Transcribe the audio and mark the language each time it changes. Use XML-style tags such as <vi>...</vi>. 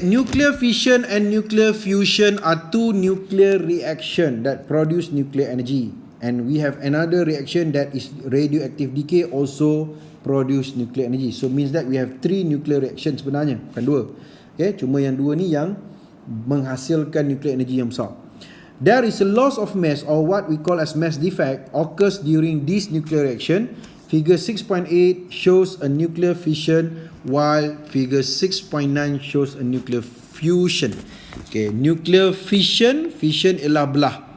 <en>Nuclear fission and nuclear fusion are two nuclear reaction that produce nuclear energy. And we have another reaction that is radioactive decay also produce nuclear energy. So means that we have 3 nuclear reaction</en> <ms>sebenarnya, bukan 2. Okay, cuma yang 2 ni yang menghasilkan nuclear energy yang besar.</ms> <en>There is a loss of mass, or what we call as mass defect, occurs during this nuclear reaction. Figure 6.8 shows a nuclear fission, while figure 6.9 shows a nuclear fusion.</en> <ms>Okay, nuclear fission ialah belah.</ms>